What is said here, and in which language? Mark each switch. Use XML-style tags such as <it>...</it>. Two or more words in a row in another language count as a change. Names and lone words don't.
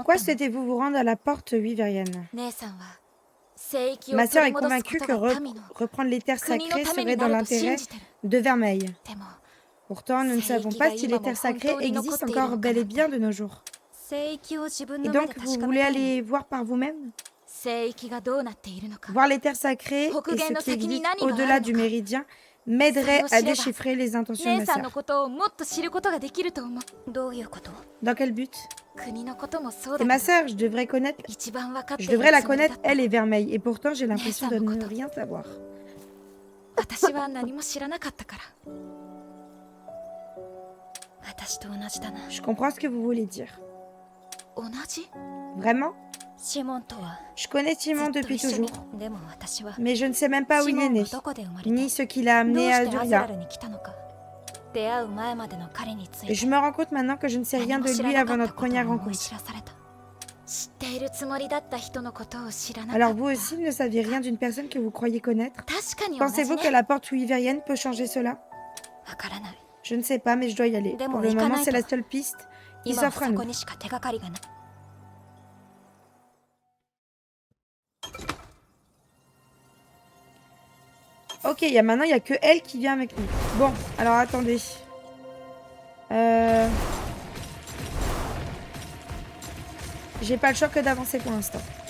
<fr>Pourquoi</fr> <ja>の？</ja> <fr>souhaitez-vous vous rendre à la porte, oui, Verienne?</fr> <ja>姉さんは聖域を</ja> <fr>Ma</fr> <ja>取</ja> <fr>sœur</fr> <ja>り</ja> <fr>est</fr> <ja>戻す</ja> <fr>convaincue</fr> <ja>こ</ja> <fr>que</fr> <ja>とが民の</ja> <fr>reprendre les terres</fr> <ja>国の</ja> <fr>sacrées</fr> <ja>ため</ja> <fr>serait</fr> <ja>に</ja> <fr>dans</fr> <ja>なると</ja> <fr>l'intérêt</fr> <ja>信じてる。</ja> <fr>de Vermeil. Pourtant, nous ne</fr> <ja>Seiki</ja> <fr>savons pas</fr> <ja>ga</ja> <fr>si les terres sacrées</fr> <ja>今も本当に</ja> <fr>existent</fr> <ja>残って</ja> <fr>encore</fr> <ja>いる</ja> <fr>bel et</fr> <ja>no</ja> <fr>bien de nos jours.</fr> <ja>聖域を自分</ja> <fr>Et</fr> <ja>の目</ja> <fr>donc,</fr> <ja>で</ja> <fr>vous</fr> <ja>確か</ja> <fr>voulez</fr> <ja>めたいの。</ja> <fr>aller voir par vous-même?</fr> <ja>聖域がどうなっているのか。</ja> <fr>Voir les terres sacrées et</fr> <ja>Hokugen</ja> <fr>ce</fr> <ja>no</ja> <fr>qui</fr> <ja>先に</ja> <fr>existe</fr> <ja>何が</ja> <fr>au-delà</fr> <ja>aru</ja> <fr>du</fr> <ja>のか.</ja> <fr>méridien m'aiderait Ça à me déchiffrer les intentions de</fr> <ja>姉</ja> <fr>ma</fr> <ja>さんの</ja> <fr>sœur.</fr> <ja>ことをもっと知ることができると思う。どういうこと？</ja> <fr>Dans quel but?</fr> <ja>国のこともそう</ja> <fr>C'est</fr> <ja>だ</ja> <fr>ma</fr> <ja>けど、</ja> <fr>sœur, je devrais connaître...</fr> <ja>一番分かってい</ja> <fr>Je</fr> <ja>る</ja> <fr>devrais la</fr> <ja>つもりだ</ja> <fr>connaître,</fr> <ja>った。</ja> <fr>elle et Vermeil. Et pourtant, j'ai l'impression de</fr> <ja>姉さんの</ja> <fr>ne</fr> <ja>koto.</ja> <fr>rien savoir.</fr> <ja>私は何も知らなかったから。私と同じだな。</ja> <fr>Je comprends ce que vous voulez dire.</fr> <ja>同じ？</ja> <fr>Vraiment?</fr> <ja>シモンとは</ja> <fr>Je connais</fr> <ja>ず</ja> <fr>Timon</fr> <ja>っと</ja> <fr>depuis</fr> <ja>一緒に</ja> <fr>toujours.</fr> <ja>でも私は</ja> <fr>Mais je ne sais même pas où</fr> <ja>シ</ja> <fr>il</fr> <ja>モ</ja> <fr>est</fr> <ja>ン</ja> <fr>né.</fr> <ja>がどこで生まれた？</ja> <fr>Ni ce qui l'a</fr> <ja>どう</ja> <fr>amené à</fr> <ja>してアズラ</ja> <fr>Duria.</fr> <ja>ルに来たのか。出会う前までの彼につい</ja> <fr>Et</fr> <ja>て</ja> <fr>je me rends compte maintenant que je ne sais</fr> <ja>何</ja> <fr>rien</fr> <ja>も</ja> <fr>de</fr> <ja>知ら</ja> <fr>lui</fr> <ja>な</ja> <fr>avant</fr> <ja>かった</ja> <fr>notre</fr> <ja>ことを</ja> <fr>première</fr> <ja>思い</ja> <fr>rencontre.</fr> <ja>知らされた。知っているつもりだった人のことを知らなか</ja> <fr>Alors</fr> <ja>った。</ja> <fr>vous aussi ne saviez rien d'une personne que vous croyez connaître?</fr> <ja>確かに同じ</ja> <fr>Pensez-vous</fr> <ja>ね。</ja> <fr>que la porte wyverienne peut changer cela?</fr> <ja>わからない。</ja> <fr>Je ne sais pas, mais je dois y aller. Des Pour mots, le moment,</fr> <ja>Ikanaito.</ja> <fr>c'est la seule piste qui</fr> <ja>今は</ja> <fr>s'offre à</fr> <ja>そこ</ja> <fr>nous.</fr> <ja>にしか手がかりがない。</ja> <fr>Ok, maintenant il n'y a que elle qui vient avec nous. Bon, alors attendez. J'ai pas le choix que d'avancer pour l'instant.</fr>